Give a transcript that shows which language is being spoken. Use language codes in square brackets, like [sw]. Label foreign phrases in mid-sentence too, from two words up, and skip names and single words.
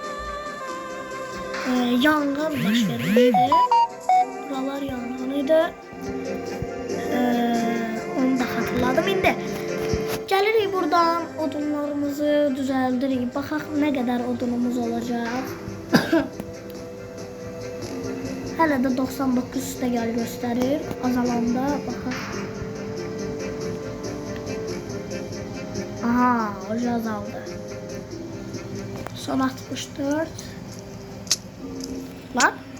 [az] Yangın baş vermişti. [tr] Buralar yangınıydı. Onu da hatırladım. Şimdi gelirik buradan odunlarımızı düzeldirik. Baxaq ne kadar odunumuz olacak. [az] Hələ də 99 üstə gəl göstərir. Azalanda baxaq. Aha, oca azaldı. [tr] Son 64. Lan.